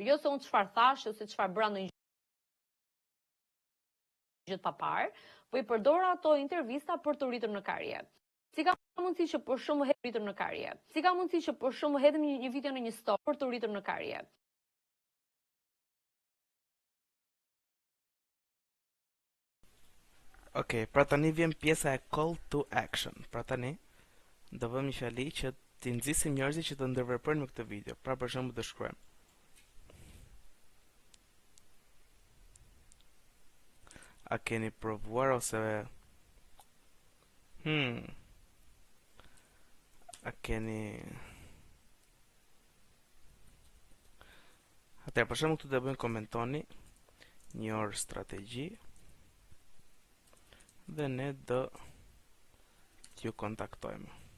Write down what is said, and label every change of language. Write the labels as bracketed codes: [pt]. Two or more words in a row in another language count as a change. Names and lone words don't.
[sq] Jo se un çfarë thash ose çfarë bëra ndonjë gjë pa parë, po i përdor ato intervista për të rritur në karrierë. Si ka mundësi që për shembull hedhim rritur në karrierë? Si ka mundësi që për shembull hedhim një video në një story për të rritur në karrierë? Okej, pra tani vjen pjesa e [en] call to action. [sq] Pra tani do vëmë një fjali që t'i nxisim njerëzit që të ndërveprojnë me këtë video. Pra për shembull do shkruajmë. A keni provuar ose a keni Atëherë, për shembull këtu do bëjmë komentoni një orë strategji dhe ne do t'ju kontaktojmë.